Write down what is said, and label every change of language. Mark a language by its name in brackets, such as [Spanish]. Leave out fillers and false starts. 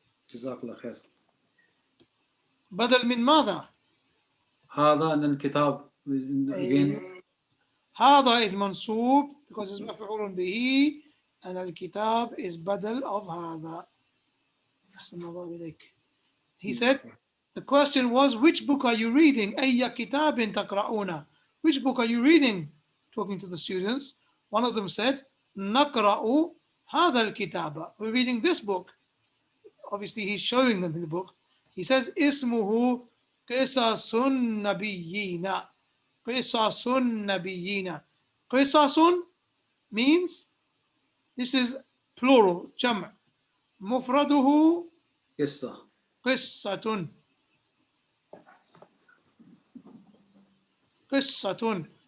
[Arabic] جزاك الله خير. بدل من ماذا؟ هذا أن الكتاب [English] again. [Arabic] هذا is منصوب [English] because it's [Arabic] مفعول به and الكتاب is بدل of هذا. أحسن الله إليك. [English] He said the question was, which book are you reading? [Arabic] أي كتاب تقرؤون? [English] Which book are you reading? Talking to the students. One of them said [Arabic] نقرأ هذا الكتاب. [English] We're reading this book. Obviously he's showing them in the book. He says [Arabic] اسمه قصص النبيين. قصص النبيين. [English] قصص means this is plural جمع. [Arabic] مفرده قصة. قصة. قصة.